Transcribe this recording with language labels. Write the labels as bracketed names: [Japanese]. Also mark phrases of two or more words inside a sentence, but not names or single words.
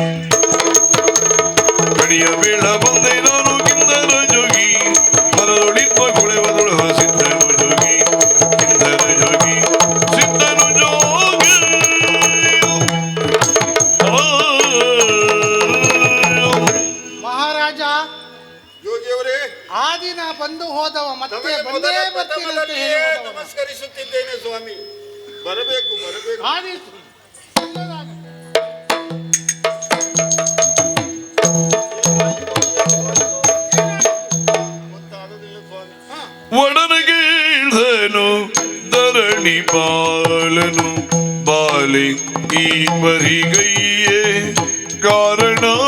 [Kannada] ಕಣಿಯ ಬೇಳ ಬಂದೆ ನಾನು ಕಿಂದರ ಜೋಗಿ ಮರದೊಳಿಪ್ಪ ಕೊಳೆವ ಸಿದ್ಧನು ಜೋಗಿ. ಕಿಂದರ ಜೋಗಿ ಸಿದ್ಧನು ಜೋಗಿ. ಮಹಾರಾಜ, ಯೋಗಿಯವರೇ, ಆದಿನ ಬಂದು ಹೋದವ ಮತ್ತೆ ತಮಗೆ ಬಂದೇ ಮೊದಲ ಬರ್ತೀನಿ ಅಂತ ಪ್ರಥಮದಲ್ಲಿಯೇ ಹೇಳಿ ಹೋದವ. ನಮಸ್ಕರಿಸುತ್ತಿದ್ದೇನೆ ಸ್ವಾಮಿ. ಬರಬೇಕು ಬರಬೇಕು. ಆದೀತು. ಗೊತ್ತಾಗೋದಿಲ್ಲ ಸ್ವಾಮಿ. ಒಡನೆಗೆ ಇಳಿದನು ಧರಣಿ ಬಾಲನು ಬಾಲಿ ಈ ಬರಿಗೈಯೇ ಕಾರಣ.